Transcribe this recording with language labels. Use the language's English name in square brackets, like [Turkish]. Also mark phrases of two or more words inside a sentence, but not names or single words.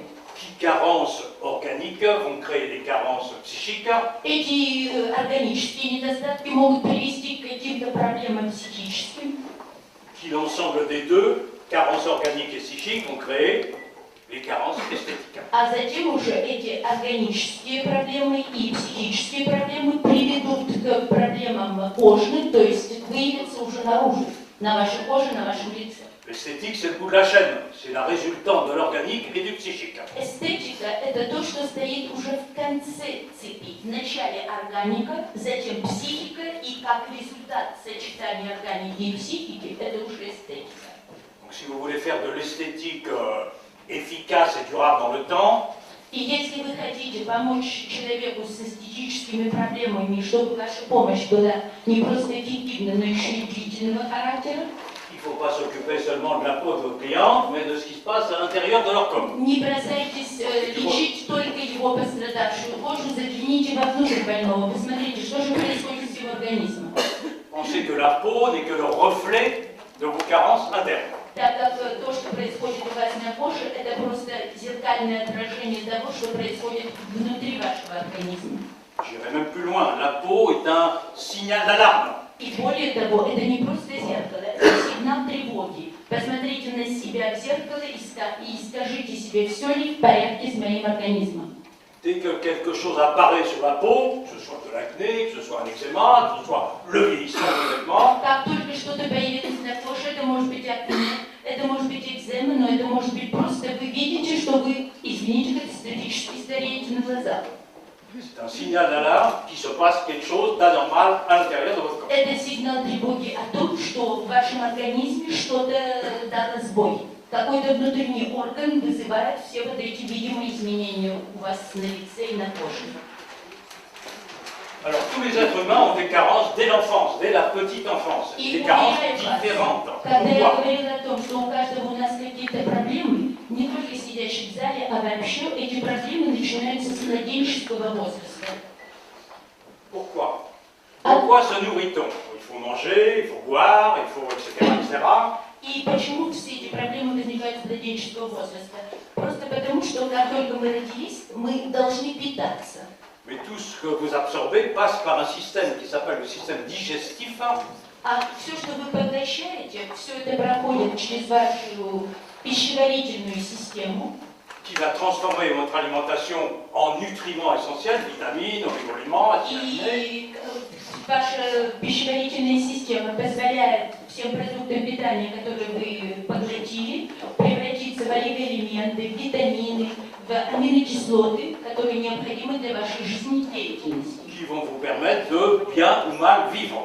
[French] Qui carences organiques vont créer des carences psychiques. [Russian] Эти органические недостатки могут привести к каким-то проблемам психическим. [French] Qui l'ensemble des deux, carences organiques et psychiques, vont créer les carences esthétiques. [Russian] А затем уже эти органические проблемы и психические проблемы приведут к проблемам кожных, то есть выявятся уже наружу, на вашей коже, на вашем лице. [French] L'esthétique, c'est le bout de la chaîne. C'est la résultante de l'organique et du psychique. [Russian] Эстетика – это то, что стоит уже в конце цепи. В начале органика, затем психика, и как результат сочетания органики и психики – это уже эстетика. [French] Donc, si vous voulez faire de l'esthétique efficace et durable dans le temps, [Russian] И если вы хотите помочь человеку с эстетическими проблемами, чтобы ваша помощь была не просто эффективна, но еще и длительного характера, [French] il ne faut pas s'occuper seulement de la peau de vos clients, mais de ce qui se passe à l'intérieur de leur corps. [Russian] не бросайтесь лечить только его пострадавшую кожу, загляните вовнутрь больного, посмотрите, что же происходит с его организмом. [French] Pensez que la peau n'est que le reflet de vos carences internes. [Russian] Так как то, что происходит у вас на коже, это просто зеркальное отражение того, что происходит внутри вашего организма. [French] J'irai même plus loin, la peau est un signal d'alarme. [Russian] И более того, это не просто зеркало, это сигнал тревоги. Посмотрите на себя в зеркало и скажите себе, все ли в порядке с моим организмом. [French] Dès que quelque chose apparaît sur la peau, que ce soit de l'acné, que ce soit un eczéma, que ce soit le vieillissement complètement, [Russian] Как только что-то появилось на коже, это может быть акне, это может быть экзема, но это может быть просто вы видите, что вы, извините, катастрофически стареете на глазах. [French] c'est un signal d'alarme qu'il se passe quelque chose d'anormal à l'intérieur de votre corps. [Russian] Это сигнал тревоги о том, что в вашем организме что-то дало сбой. Какой-то внутренний орган вызывает все вот эти видимые изменения у вас на лице и на коже. [French] Alors tous les êtres humains ont des carences dès l'enfance, dès la petite enfance, des carences différentes. [Russian] Когда я [French] Pourquoi? [Russian] говорила о том, что у каждого у нас какие-то проблемы, не только сидящих в зале, а вообще эти проблемы начинаются с младенческого возраста. [French] Pourquoi? Pourquoi se nourrit-on? Il faut manger, il faut boire, il faut etc. etc. [Russian] И почему все эти проблемы возникают с младенческого возраста? Просто потому, что как только мы родились, мы должны питаться. [French] Mais tout ce que vous absorbez passe par un système qui s'appelle le système digestif. [Russian] А все, что вы поглощаете, все это проходит через вашу пищеварительную систему, [French] qui va transformer votre alimentation en nutriments essentiels, vitamines, oligo-éléments, acides aminés. [Russian] и ваша пищеварительная система позволяет всем продуктам питания, которые вы поглотили, превратиться в олигоэлементы, в витамины, в аминокислоты, которые необходимы для вашей жизнедеятельности. [French] Qui vont vous permettre de bien ou mal vivre.